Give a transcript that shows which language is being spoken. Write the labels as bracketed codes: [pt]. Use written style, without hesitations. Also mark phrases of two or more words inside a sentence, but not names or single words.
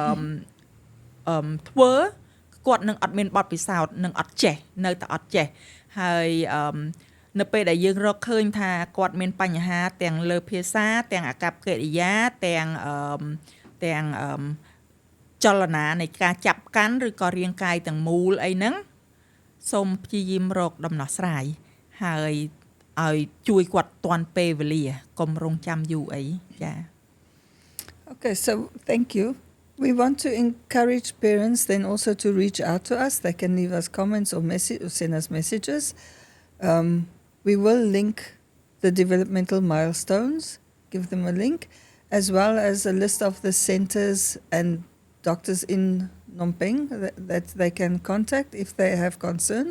[km] ធ្វើគាត់នឹងអត់មានបទពិសោធន៍នឹងអត់ចេះនៅតែអត់ចេះហើយនៅពេលដែលយើងរកឃើញថាគាត់មានបញ្ហាទាំងលើភាសាទាំងអាកប្បកិរិយាទាំងចលនានៃការចាប់កាន់ឬក៏រាងកាយទាំងមូលអីហ្នឹងសូមព្យាយាមរកដំណោះស្រាយហើយឲ្យជួយគាត់ទាន់ពេលវេលាកុំរងចាំយូរអីចា [en] Okay, so thank you. We want to encourage parents then also to reach out to us. They can leave us comments or send us messages. We will link the developmental milestones, give them a link, as well as a list of the centers and doctors in Phnom Penh that they can contact if they have concerns.